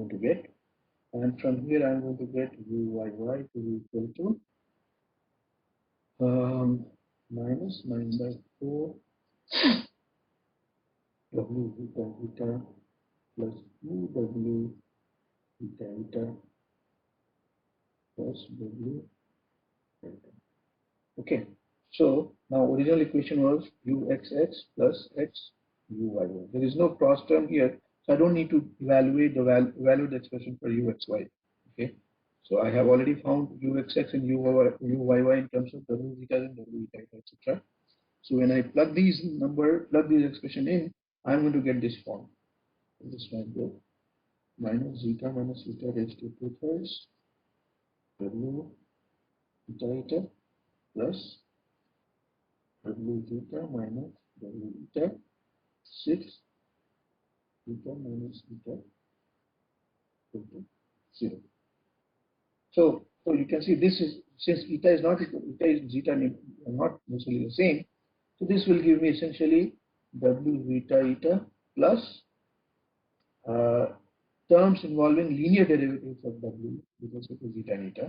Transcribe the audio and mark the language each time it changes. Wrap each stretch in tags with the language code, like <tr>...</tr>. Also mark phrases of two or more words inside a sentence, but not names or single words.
<en>get, and from here I'm going to get uyy to be equal to minus 9 by 4 w eta eta plus 2w eta eta plus w eta. Okay, so now original equation was uxx plus x uyy. There is no cross term here, so I don't need to evaluate the expression for uxy. Okay, so I have already found uxx and uyy in terms of w zeta and w eta, etc. So when I plug these expression in, I'm going to get this form. This might go minus zeta raised to 2/3 w eta eta plus w zeta minus w eta 6 zeta minus zeta equal to 0. So you can see this is, since eta is not equal, eta is zeta are not necessarily the same. So this will give me essentially w zeta eta plus terms involving linear derivatives of w with respect to zeta and eta.</en>